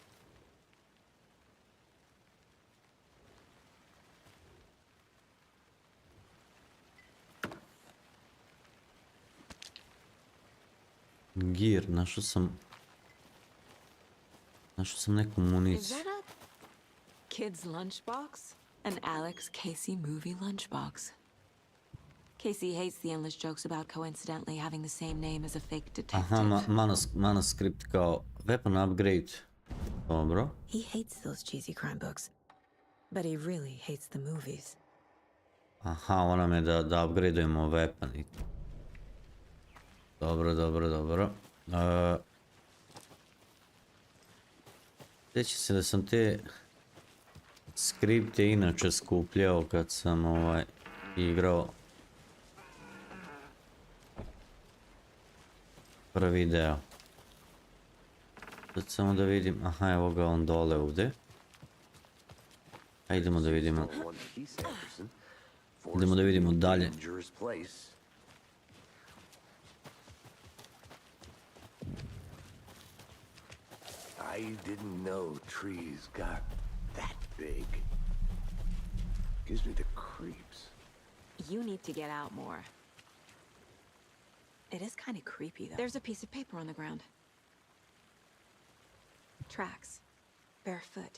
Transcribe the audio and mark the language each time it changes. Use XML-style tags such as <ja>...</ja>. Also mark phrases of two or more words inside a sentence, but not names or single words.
<sr>Gear, našao sam neku</sr> <en>Is</en> <sr>municiju.</sr> <en>that a kid's lunchbox? An Alex Casey movie lunchbox. Casey hates the endless jokes about coincidentally having the same name as a fake detective.</en> <sr>Aha, manuscript kao</sr> <en>weapon upgrade.</en> <sr>Dobro.</sr> <en>He hates those cheesy crime books, but he really hates the movies.</en> <sr>Aha, ona me da upgradeujemo weapon i... Dobro. Sjeća se da sam te skripte inače skupljao kad sam igrao prvi deo. Sad samo da vidim, aha, evo ga on dole ovdje. Idemo da vidimo. Idemo da vidimo dalje.</sr> <en>I didn't know trees got that big. Gives me the creeps. You need to get out more. It is kind of creepy, though. There's a piece of paper on the ground. Tracks. Barefoot.</en>